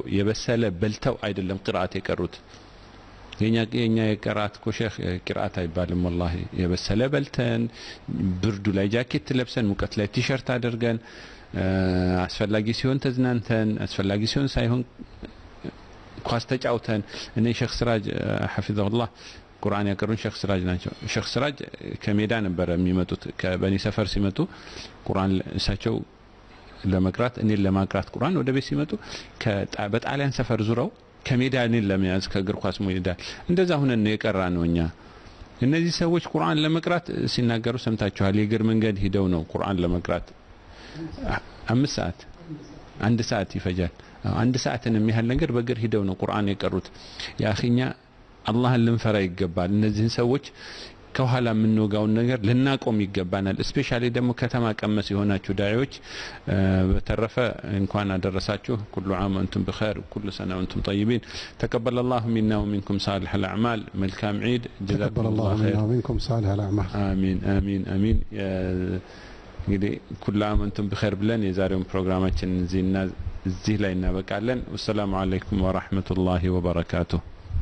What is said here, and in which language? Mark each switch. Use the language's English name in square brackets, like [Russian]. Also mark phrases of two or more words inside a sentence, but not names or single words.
[Amharic] የበሰለ በልተው አይደለም ቅራአት የቀሩት የኛ የቀራአት ኮሼክ ቅራአት አይባልም والله የበሰለ በልተን ብርዱ ላይ ጃኬት ለብሰን ሙቀት ላይ ቲሸርት አድርገን አስፈላጊ ሲሆን ተዝናንተን አስፈላጊ ሲሆን ሳይሆን ኳስ ተጫውተን እኔ ሼክ ስራጅ [Arabic] حفظه الله [Amharic] ቁርአን ያቀሩን ሼክ ስራጅ ናቸው ሼክ ስራጅ ከሜዳ ነበር የሚመጡት ከበኒ ሰፈር ሲመጡ ቁርአን እሳቸው ለመቅራት እኔ ለማቅራት ቁርአን ወደ ቤት ሲመጡ በጣሊያን ሰፈር ዙረው ከሜዳንን ለመያዝ ከእግር ኳስ ሜዳ እንደዛ ሆነን ነው የቀራነውኛ እነዚህ ሰዎች ቁርአን ለመቅራት ሲናገሩ ሰምታችኋል የእግር መንገድ ሄደው ነው ቁርአን ለመቅራት 5 ሰዓት 1 ሰዓት ይፈጃል 1 ሰዓትን የሚያህል ነገር በእግር ሄደው ነው ቁርአን የቀሩት ያኺኛ አላህን ልንፈራ ይገባል እነዚህን ሰዎች ከኋላ ምንወጋውን ነገር ልናቆም ይገባናል ስፔሻሊ ደግሞ ከተማ ቀመስ የሆናችሁ ዳዮች በተረፈ እንኳን አደረሳችሁ [Arabic] كل عام وانتم بخير كل سنه وانتم طيبين تقبل الله منا ومنكم صالح الاعمال ملكام عيد جزاكم الله خير منا ومنكم صالح الاعمال امين امين امين እንግዲህ كل عام وانتم بخير [Amharic] ብለን የዛሬውን ፕሮግራማችን እዚህ ላይ እናበቃለን [Arabic] والسلام عليكم ورحمه الله وبركاته